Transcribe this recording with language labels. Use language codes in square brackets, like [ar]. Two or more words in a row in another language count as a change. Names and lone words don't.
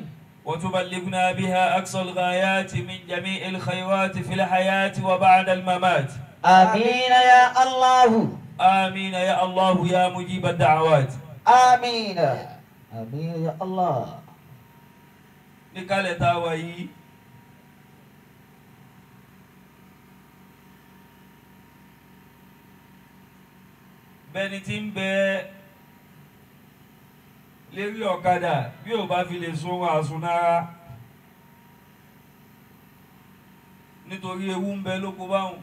[ar] وتبلغنا بها أقصى الغايات من جميع الخيرات في الحياة وبعد الممات آمين يا الله آمين يا الله يا مجيب الدعوات آمين آمين يا الله نكالة تاوي [yo] bẹ́ni tí ń bẹ lérí ọ̀kadà bí ò bá fi lè sun àsunára nítorí ewu ń bẹ lóko báwọn.